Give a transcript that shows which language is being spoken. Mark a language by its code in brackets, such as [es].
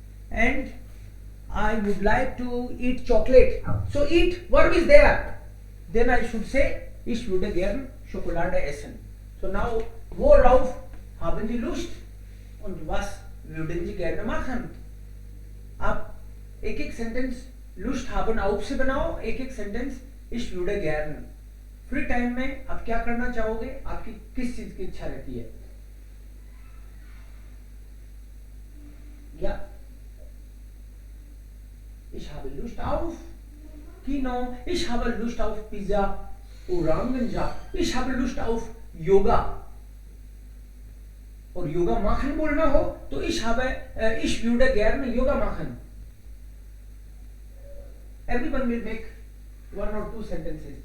[en] And I would like to eat chocolate. So eat verb is there. Then I should say [de] ich würde gern Schokolade essen. [en] So now [de] worauf haben Sie Lust und was würden Sie gerne machen? [hi] आप एक एक sentence lust [de] haben auf [hi] से बनाओ, एक एक sentence [de] ich würde gern. [hi] Free time में आप क्या करना चाहोगे? आपकी किस चीज की इच्छा रहती है? [de] या ich habe Lust auf Kino, ich habe Lust auf Pizza, Orangensaft, ich habe Lust auf Yoga. [hi] और योगा machen बोलना हो तो [de] ich würde gerne Yoga machen. [en] Everyone will make one or two sentences.